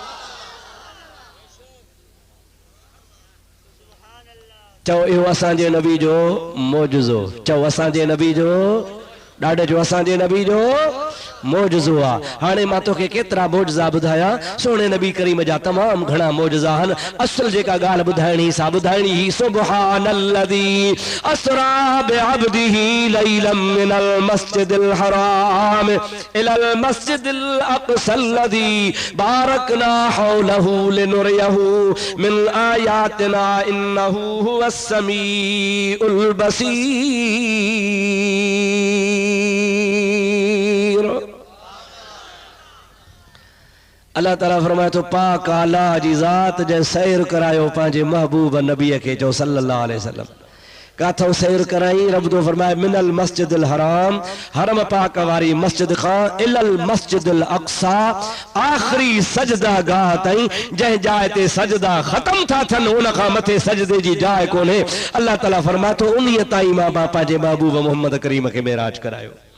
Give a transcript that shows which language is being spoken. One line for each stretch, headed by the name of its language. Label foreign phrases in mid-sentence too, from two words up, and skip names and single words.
Sindhi: चओ इहो असांजे नबी जो मौजज़ो चओ असांजे नबी जो ॾाढे जो असांजे नबी जो मौजज़ो आहे हाणे मां तोखे केतिरा मौजज़ा ॿुधाया सोने नबी करीम जा तमामु घणा मौजज़ा आहिनि असुल जेका ॻाल्हि ॿुधाइणी सा ॿुधाइणी ही
Arabic: سبحان الذي أسرى بعبده ليلا من المسجد الحرام إلى المسجد الأقصى الذي باركنا حوله لنريه من آياتنا إنه هو السميع
Sindhi: बसीर अल्लाह ताला फरमाए तो पाक आला जी ज़ात जे सैर करायो पंहिंजे महबूब नबी के जो
Arabic: صلى الله عليه وسلم
Sindhi: काथों सैर कराई रब तो फरमाए
Arabic: من المسجد الحرام
Sindhi: हरम पाक वारी मस्जिद खां
Arabic: إلى المسجد الأقصى
Sindhi: आखिरी सजदा गाह ताईं जंहिं जाइ ते सजदा खत्म था थियनि उन खां मथे सजदे जी जाइ कोन्हे अल्लाह ताला फरमाए तो उन्हीअ ताईं मां पंहिंजे महबूब मोहम्मद करीम के मेराज करायो